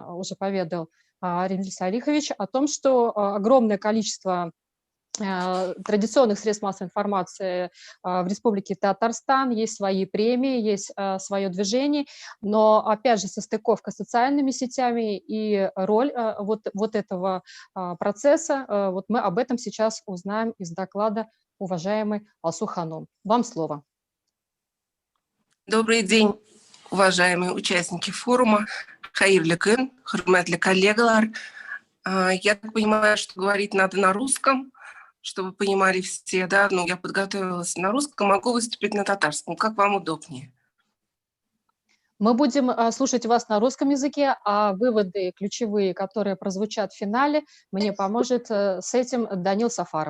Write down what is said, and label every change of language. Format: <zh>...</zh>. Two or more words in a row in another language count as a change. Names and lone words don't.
<ru>уже поведал Ремзиль Салихович, о том, что огромное количество традиционных средств массовой информации в Республике Татарстан, есть свои премии, есть свое движение, но, опять же, состыковка с социальными сетями и роль вот этого процесса, вот мы об этом сейчас узнаем из доклада уважаемой Алсу Ханум. Вам слово. Добрый день, уважаемые участники форума.</ru> <tt>Хайырлы күн, хурматлы коллегалар.</tt> <ru>Я так понимаю, что говорить надо на русском, чтобы понимали все, да, ну, я подготовилась на русском, могу выступить на татарском, как вам удобнее. Мы будем слушать вас на русском языке, а выводы ключевые, которые прозвучат в финале, мне поможет с этим Данил Сафаров.</ru>